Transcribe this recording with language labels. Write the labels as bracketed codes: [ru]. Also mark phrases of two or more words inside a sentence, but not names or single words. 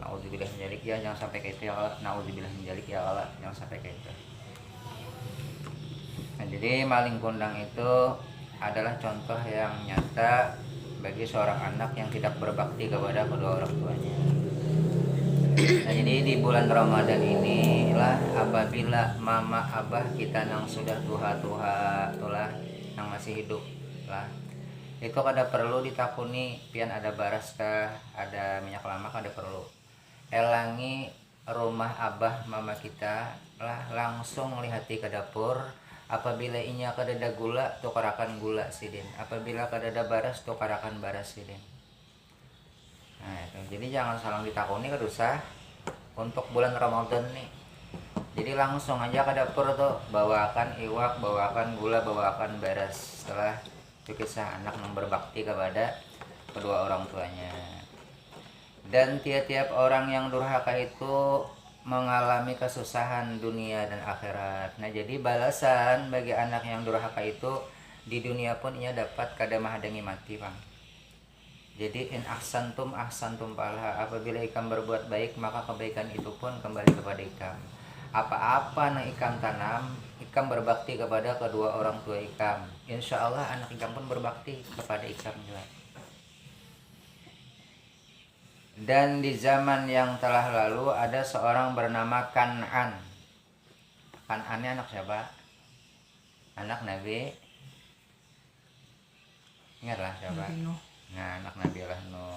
[ar] نعوذ بالله من ذلك [id] ya, jangan sampai kayak itu [ar] يا الله. نعوذ بالله من ذلك يا الله, [id] jangan sampai kayak itu. Nah, jadi maling kundang itu adalah contoh yang nyata bagi seorang anak yang tidak berbakti kepada kedua orang tuanya. [bjn] Nah, jadi di bulan Ramadan ini lah apabila mama abah kita yang sudah tua-tua tulah yang masih hidup lah itu kada perlu ditakuni pian ada baras kah ada minyak lamak kada perlu elangi rumah abah mama kita lah langsung lihati ke dapur apabila inya kadada gula tukarakan gula sidin apabila kadada baras tukarakan baras sidin. Nah itu jadi jangan salah ditakuni kedusah untuk bulan Ramadan nih jadi langsung aja ke dapur tuh bawakan iwak bawakan gula bawakan baras setelah itu kisah anak yang berbakti kepada kedua orang tuanya. [id] Dan tiap-tiap orang yang durhaka itu mengalami kesusahan dunia dan akhirat. [bjn] Nah jadi balasan bagi anak yang durhaka itu di dunia pun ia dapat kada mahadangi mati bang. Jadi [ar] إن أحسنتم [bjn] palah apabila ikam berbuat baik maka kebaikan itu pun kembali kepada ikam. Apa-apa yang ikam tanam ikam berbakti kepada kedua orang tua ikam. [ar] إن شاء الله [bjn] anak ikam pun berbakti kepada ikam juga. [id] Dan di zaman yang telah lalu ada seorang bernama Kan'an. Kan'an ini anak siapa? Anak Nabi. Ingatlah siapa? Nah, anak Nabi Nuh.